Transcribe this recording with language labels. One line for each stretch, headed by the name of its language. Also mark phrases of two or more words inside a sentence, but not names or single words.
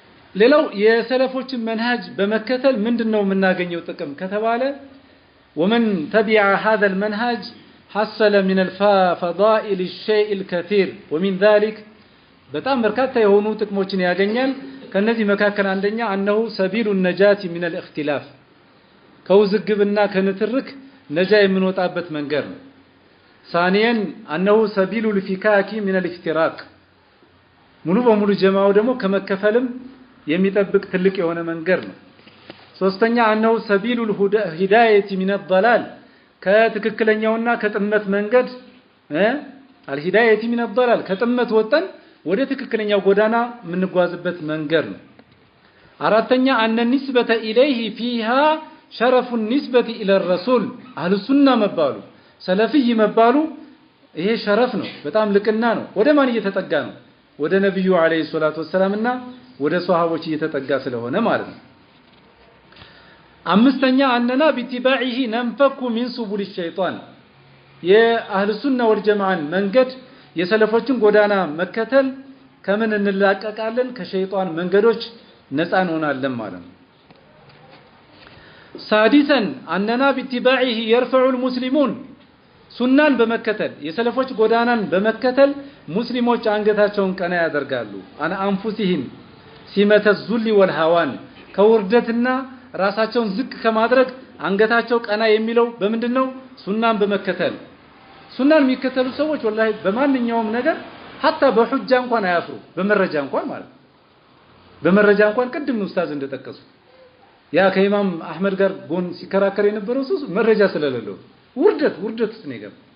Amharic: ሌላው የሰለፎችን መንሃጅ በመከተል ምንድነው የምናገኘው ጥቅም ከተባለ
Arabic: ومن تبع هذا المنهج حصل من الفضائل الشيء الكثير ومن ذلك
Amharic: በጣም በርካታ የሆኑ ጥቅሞችን ያገኛል ከነዚህ መካከል አንደኛ
Arabic: انه سبيل النجاة من الاختلاف
Amharic: ከውዝግብና ከንትርክ ነጃ የምንወጣበት መንገድ ነው
Arabic: ثانيا انه سبيل الفكاك من الافتراق
Amharic: ሙሉ በሙሉ ጀማው ደግሞ ከመከፈልም የሚጠብቅ ትልቅ የሆነ መንገድ ነው ሶስተኛ
Arabic: انه سبيل الهدايه من الضلال
Amharic: ከትክክለኛውና ከጥመት መንገድ
Arabic: الهدايه من الضلال
Amharic: ከጥመት ወጣን ወደ ትክክለኛው ጎዳና የምንጓዝበት መንገድ ነው አራተኛ
Arabic: ان النسبه اليه فيها شرف النسبه الى الرسول اهل السنه
Amharic: መባሉ ሰለፊይ መባሉ ይሄ ሸረፍ ነው በጣም ልቅና ነው ወደ ማን እየተጠጋ ነው ወደ ነብዩ
Arabic: عليه الصلاة والسلام
Amharic: ወደ ሷሃቦች እየተጠጋ ስለሆነ ማለት ነው አምስተኛ
Arabic: أنا باتباعه ننفك من سبل الشيطان أهل السنة والجماعة
Amharic: መንገድ የሰለፎችን ጎዳና መከተል ከምን እንላቀቃለን ከሸይጣን መንገዶች ነፃ እንሆናለን ማለት ነው
Arabic: سادسا أنا باتباعه يرفع المسلمون
Amharic: ሱናን በመከተል የሰለፎች ጎዳናን በመከተል ሙስሊሞች አንገታቸውን ቀና ያደርጋሉ
Arabic: عن أنفسهم سمة الذل والهوان
Amharic: ከውርደትና ራሳቸውን ዝቅ ከማድረግ አንገታቸው ቀና የሚለው በምንድነው ሱናን በመከተል ሱናን የሚከተሉ ሰዎች ወላሂ በማንኛውም ነገር hatta በሁጃ እንኳን አያፍሩ በመረጃ እንኳን ማለት በመረጃ እንኳን ቅድም ኡስታዝ እንደተጠቀሱ ያ ከኢማም አህመድ ጋር ጎን ሲከራከር የነበረው ሰው መረጃ ስለሌለው ውርደት ነው